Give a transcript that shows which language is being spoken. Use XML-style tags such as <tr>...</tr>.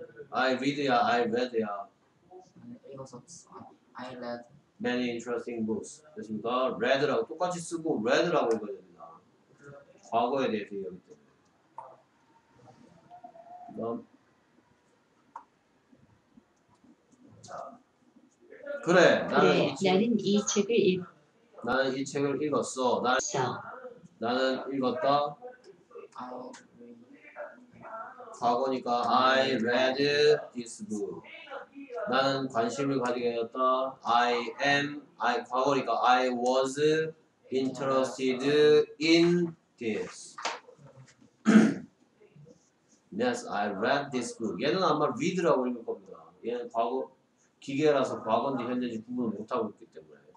<en>I read야, I read야.</en> <ko>읽었었어.</ko> <en>I read. Many interesting books.</en> <ko>됐습니까? read라고 똑같이 쓰고 read라고 읽어야 됩니다. 과거에 대해서 얘기하기 때문에. 그다음 그래, 그래, 나는 이 책을 나는 이 책을 읽었어. 읽었어. 나는 읽었다.</ko> <en>I read.</en> <ko>과거니까</ko> <en>I read this book.</en> <ko>나는 관심을 가지게 되었다. 과거니까</ko> <en>I was interested in this. Yes, I read this book.</en> <ko>얘는 아마 read라고 읽을 겁니다. 얘는 과거 기계라서 과거인지 현재인지 구분을 못하고 있기 때문에.</ko>